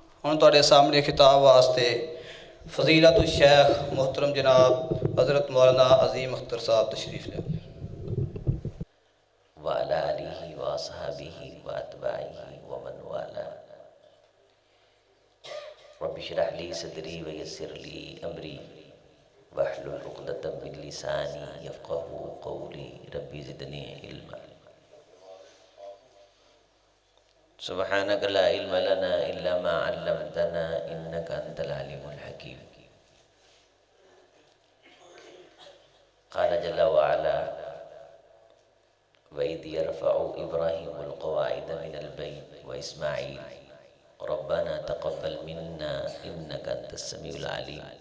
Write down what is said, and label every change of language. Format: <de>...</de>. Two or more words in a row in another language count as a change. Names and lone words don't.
<pa>ਹੁਣ ਤੁਹਾਡੇ ਸਾਹਮਣੇ ਖ਼ਿਤਾਬ ਵਾਸਤੇ ਫ਼ਜ਼ੀਲਤ ਸ਼ੇਖ਼ ਮੁਹਤਰਮ ਜਨਾਬ ਹਜ਼ਰਤ ਮੌਲਾਨਾ ਅਜ਼ੀਮ ਅਖ਼ਤਰ ਸਾਹਬ ਤਸ਼ਰੀਫ਼ ਲੈ।</pa> <ar>وعلى آله وأصحابه وأتباعه ومن والاه. رب اشرح لي صدري ويسر لي أمري واحلل عقدة من لساني يفقهوا قولي. رب زدني علما. سبحانك لا علم لنا إلا ما علمتنا إنك أنت العليم الحكيم. قال جل وعلا وإذ يرفع إبراهيم القواعد من البيت وإسماعيل ربنا تقبل منا إنك أنت السميع العليم.</ar>